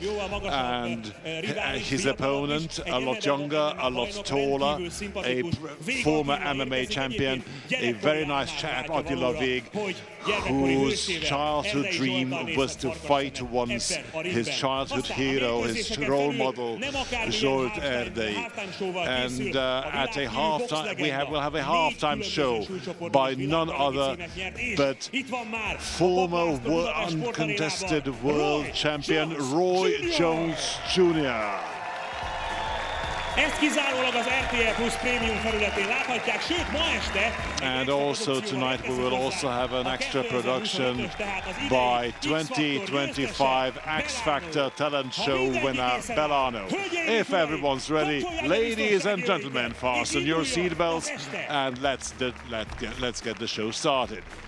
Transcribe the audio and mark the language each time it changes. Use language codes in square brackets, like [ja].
[en] And his opponent, a lot younger, a lot taller, a former MMA champion, a very nice chap, Attila Vég, whose childhood dream was to fight once his childhood hero, his role model, Zsolt Erdei. And at a halftime, we'll have a halftime show by none other but former uncontested world champion Roy Jones Jr. [hu] Ezt kizárólag az RTL Plus Premium felületén láthatják, sőt ma este. [en] And also tonight we will also have an extra production by 2025 X Factor talent show winner Belano. If everyone's ready, ladies and gentlemen, fasten your seatbelts and let's get the show started.